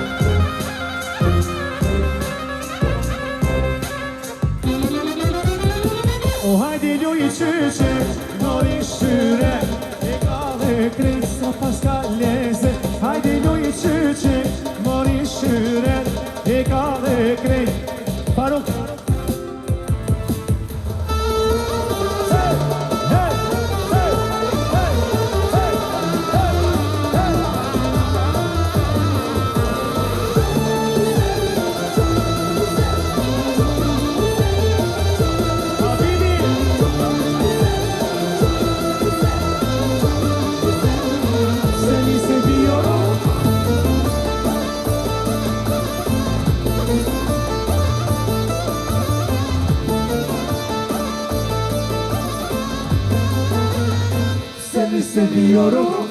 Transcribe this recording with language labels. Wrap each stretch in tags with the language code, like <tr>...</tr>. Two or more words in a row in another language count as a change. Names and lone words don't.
<sq>O hajdi luj qyqet, mori shyret, e ka dhe krejsa pas ka lezet, hajdi luj qyqet, mori shyret, e ka dhe krejt. Faruk! Hey, hey, hey, hey, hey, hey, hey.</sq> <tr>Habibi! Seni seviyorum. Seni seviyorum.</tr>